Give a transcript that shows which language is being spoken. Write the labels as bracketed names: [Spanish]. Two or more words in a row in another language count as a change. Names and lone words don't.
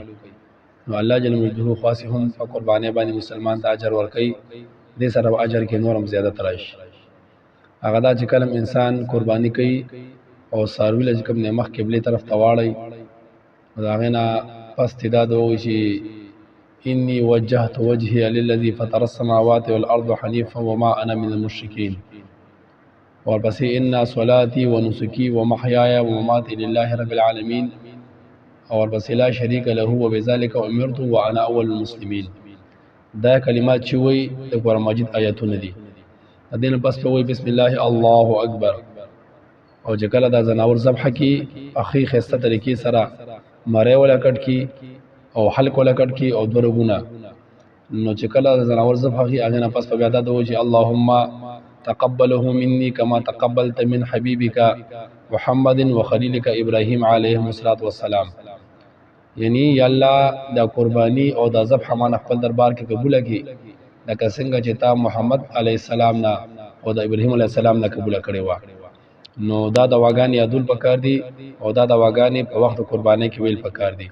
[Pashto] نو الله جل مجده خاص هم په قربانۍ باندې مسلمان ته اجر ورکړي، دې سره اجر کې نورم زیادت راشي. هغه دا چې کلم انسان قربانی کوي او ساروی لږ کوم نه مخ قبله طرف ته واړی، دا غنا پس تداد وي چې [Arabic] اني وجهت وجهي للذي فطر السماوات والارض حنيفا وما انا من المشركين. ورپسې ان صلاتي ونسكي ومحياي ومماتي لله رب العالمين. ورپسې لا شريك له وبذلك امرت وانا اول المسلمين. [Pashto] دا کلمات چې وي د قرآن مجید آیاتونه دي. دین پس په وي [Arabic] بسم الله الله اکبر، [Pashto] او چې کله دا زناور ذبح کی اخی خسته طریقې سره مړی ولا کټ کی او حلق ولا کټ کی او درګونه. نو چې کله زناور ذبح کی هغه نه پس په بیا دا دوی چې [Arabic] اللهم تقبله مني كما تقبلت من حبيبك محمد وخليلك ابراهيم عليه الصلاه والسلام. [Pashto] یعنی یا الله دا قربانی او دا ذبح مان خپل دربار کې قبول کړي، لکه څنګه چې تا محمد [Arabic] علیه السلام [Pashto] نه او دا ابراهیم [Arabic] علیه السلام [Pashto] نه قبول کړي و. نو دا دواګانې یادول پکار دي او دا دواګانې په وخت قربانۍ کې ویل پکار دي.